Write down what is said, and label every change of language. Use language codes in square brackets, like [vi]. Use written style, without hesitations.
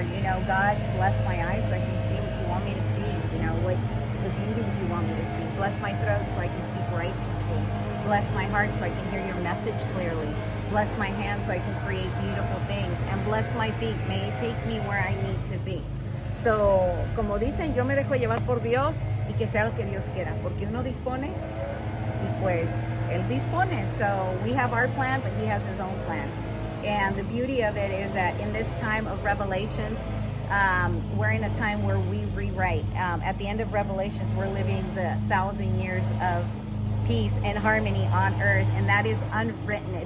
[en] You know, God, bless my eyes so I can see what you want me to see. You know, what the beauties you want me to see. Bless my throat so I can speak righteously. Bless my heart so I can hear your message clearly. Bless my hands so I can create beautiful things. And bless my feet. May it take me where I need to be. [es] So, como dicen, yo me dejo llevar por Dios y que sea lo que Dios quiera. Porque uno dispone y pues Él dispone. [en] So we have our plan, but He has His own plan. And the beauty of it is that in this time of Revelations, we're in a time where we rewrite. At the end of Revelations, we're living the 1,000 years of peace and harmony on earth, and that is unwritten.